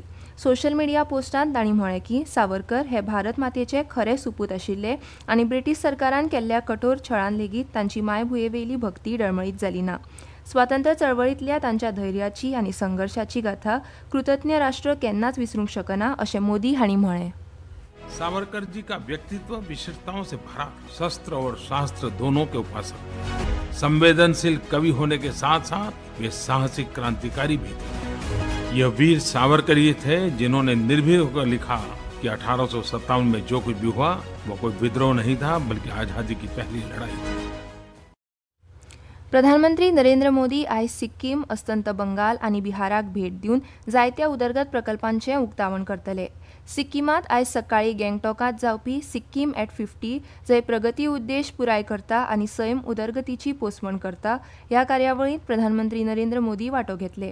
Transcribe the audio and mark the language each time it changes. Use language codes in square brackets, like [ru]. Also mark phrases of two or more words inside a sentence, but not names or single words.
[en] social media [kok] पोस्टांत तांणी म्हळें की सावरकर हे भारत मातेचे खरे सुपूत आशिल्ले आनी ब्रिटीश सरकारान केल्ल्या कठोर छळान लेगीत तांची मायभुंयेवेली भक्ती डळमळीत जाली ना. स्वातंत्र्य चळवळींतल्या तांच्या धैर्याची आनी संघर्षाची गाथा कृतज्ञ राष्ट्र केन्नाच विसरूंक शकना अशें मोदी हांणी म्हळें. [hi] सावरकर जी का व्यक्तित्व विशेषताओं से भरा, शस्त्र और शास्त्र दोनों के उपासक, संवेदनशील कवि होने के साथ साथ वे साहसिक क्रांतिकारी भी थे. यह वीर सावरकर ही थे जिन्होंने निर्भीक होकर लिखा कि 1857 में जो कुछ भी हुआ वो कोई विद्रोह नहीं था बल्कि आजादी की पहली लड़ाई थी. [kok] प्रधानमंत्री नरेंद्र मोदी आयज सिक्कीम, अस्तंत बंगाल आनी बिहाराक भेट दिवन जायत्या उदरगत प्रकल्पांचें उक्तावण करतले. सिक्कीमांत आयज सकाळीं गँगटॉकांत जावपी सिक्कीम ऍट 50 जंय प्रगती उद्देश पुराय करता आनी सैम उदरगतीची पोसवण करता ह्या कार्यावळींत प्रधानमंत्री नरेंद्र मोदी वांटो घेतले.